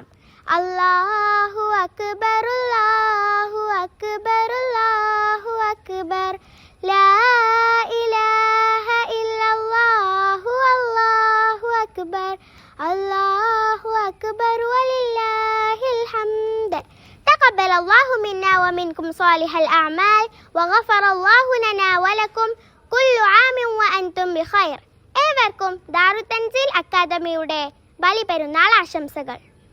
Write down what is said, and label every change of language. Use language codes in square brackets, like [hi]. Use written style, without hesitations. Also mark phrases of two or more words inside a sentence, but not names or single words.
[ar] الله أكبر، الله أكبر، الله أكبر، لا إله إلا الله، الله أكبر، الله أكبر ولله الحمد. تقبل الله منا ومنكم صالح الأعمال وغفر الله لنا ولكم كل عام وأنتم بخير. [ml] ഏവർക്കും ദാറുത്തൻസീൽ അക്കാദമിയുടെ ബലിപെരുന്നാൾ ആശംസകൾ.